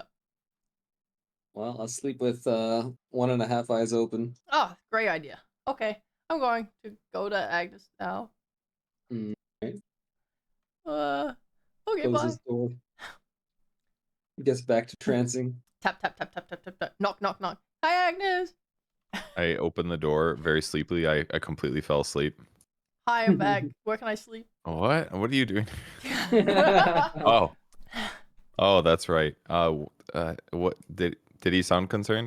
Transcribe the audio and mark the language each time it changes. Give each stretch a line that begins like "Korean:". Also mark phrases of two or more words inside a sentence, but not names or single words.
English: Well, I'll sleep with 1.5 eyes open. Ah, great idea. Okay, I'm going to go to Agnes now. Right. Okay, Closes bye. door. Gets back to trancing. Tap, tap, tap, tap, tap, tap, tap. Knock, knock, knock. Hi, Agnes. I opened the door very sleepily. I completely fell asleep. Hi, I'm back. Where can I sleep? What? What are you doing? Oh. Oh, that's right. What did he sound concerned?